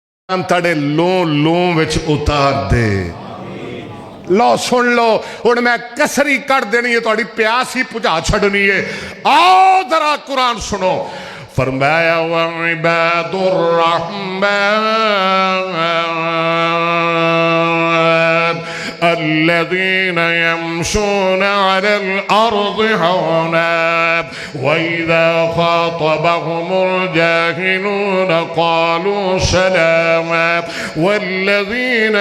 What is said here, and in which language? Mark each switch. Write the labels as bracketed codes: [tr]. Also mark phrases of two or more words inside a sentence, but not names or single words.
[pa] تاڑے لوں لوں وچ اتار دے۔ لو سن لو ہن میں کسری کٹ دینی ہے، تہاڈی پیاس ہی بجھا چھڑنی ہے. آؤ ذرا قرآن سنو۔ فرمایا [ar] وعباد الرحمن الذين يمشون على الأرض هونا وإذا خاطبهم الجاهلون قالوا سلاما والذين